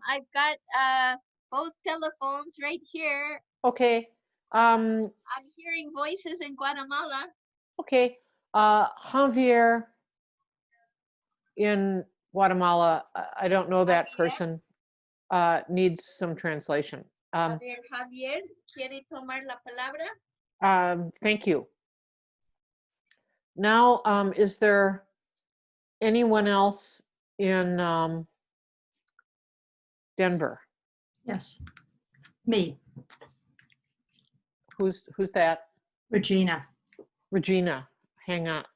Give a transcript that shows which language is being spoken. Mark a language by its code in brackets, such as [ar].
[en] I've got both telephones right here. Okay. I'm hearing voices in Guatemala. Okay. Javier in Guatemala, I don't know that person, needs some translation. [es] A ver, Javier, ¿quiere tomar la palabra? [en] Thank you. Now, is there anyone else in Denver? Yes, me. Who's that? Regina. Regina, hang on.